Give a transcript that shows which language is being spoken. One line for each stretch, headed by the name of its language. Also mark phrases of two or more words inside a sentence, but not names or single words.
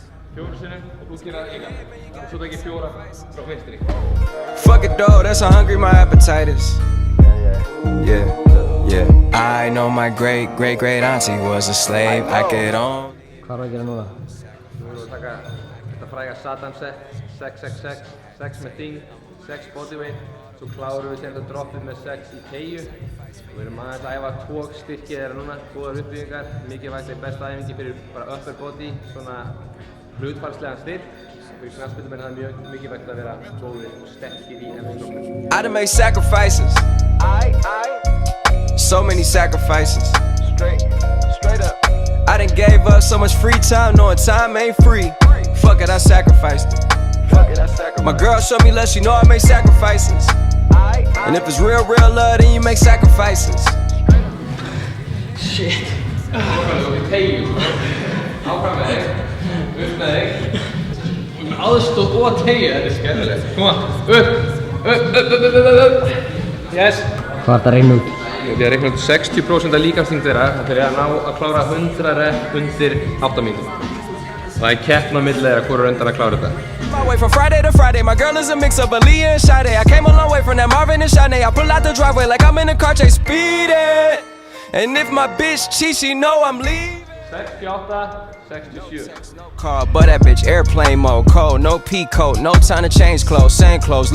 Icelandic: 4 sinnum og þú gerir það enga. Og svo tek ég 4 frá vinstri.
English: Fuck it though, that's how hungry my appetite is. Yeah, yeah. I know my great auntie was a slave. I get on.
Icelandic: Hvað er að gera núna? Nú erum við að taka þetta fræga Satan set, 6 með þing, 6 bodyweight. Svo klárum við sem þetta droppið með 6 í teygju. Við erum aðeins að æfa 2 styrkið þeirra núna, 2 uppbyggingar. Mikilvægt er besta æfingi fyrir bara
English: upper body,
Icelandic: svona hlutfallslegan styrk. Fyrir knattspyrnumenn er það mjög mikilvægt að vera góðir og sterkir í æfingum.
English: I done made sacrifices. So many sacrifices. Straight up. I done gave up so much free time, knowing time ain't free. Fuck it, I sacrificed it. My girl showed me love, she know I make sacrifices. And if it's real love, then you make sacrifices. Shit.
Icelandic: Áfram þú í teygju. Áfram með þig. Upp með þig. Aðstoð og teygju, þetta er skemmtilegt. Koma, upp. Yes. Hvað er þetta að reyna út? Ég er að reikna út 60% af líkamsþyngd þeirra. Það er að ná að klára 100 rep undir 8 mínútum. Það er keppni á milli þeirra hvor er undan að klára þetta.
English: My way from Friday to Friday, my girl is a mix of Aaliyah and Sade. I came a long way from that Marvin and Shanae. I pull out the driveway like I'm in a car chase speeding. And if my bitch cheats, she know I'm leaving. 68, 67. Car, but that bitch airplane mode, cold, no P code, no time to change clothes, same clothes.